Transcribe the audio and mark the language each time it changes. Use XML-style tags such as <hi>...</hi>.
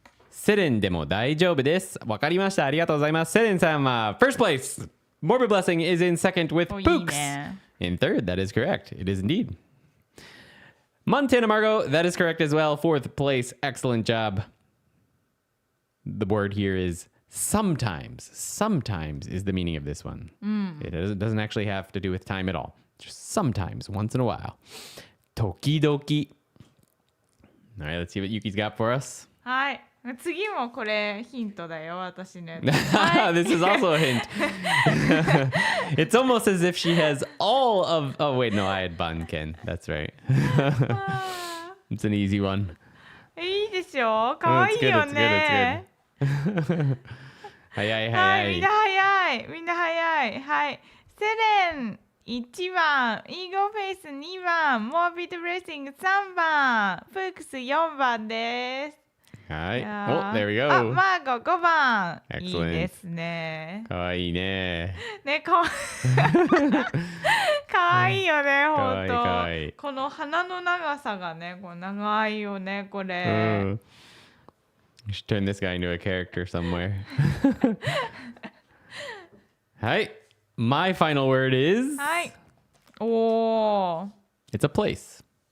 <ja>セレンでも大丈夫です。わかりました。ありがとうございます。</ja> <en>セレンさんは first place. Morbid Blessing is in second with Pooks. In third, that is correct. It is indeed. Montana Margot, that is correct as well. Fourth place. Excellent job. The word here is sometimes. Sometimes is the meaning of this one. It doesn't actually have to do with time at all. Just sometimes, once in a while. Tokidoki. All right, let's see what Yuki's got for us.</en> <ja>はい。次もこれヒントだよ、私ね。</ja> <en>This is also a hint. It's almost as if she has all of... Oh, wait, no, I had Banken. That's right. It's an easy one.</en> <ja>いいでしょ。かわいいよね。早い。はい、みんな早い。はい。セレン1番、イーゴフェイス2番、モービットブレッシング3番、プークス4番です。</ja> <en>はい。Oh, there we go.</en> <ja>あ、マーゴ5番。</ja> <en>Excellent.</en> <ja>いいですね。かわいいね。ね、かわいいよね、ほんと。かわいい。この鼻の長さがね、こう長いよね、これ。</ja> <en>You should turn this guy into a character somewhere. はい。My final word is...</en> <ja>はい。おー。</ja> <en>It's a place.</en>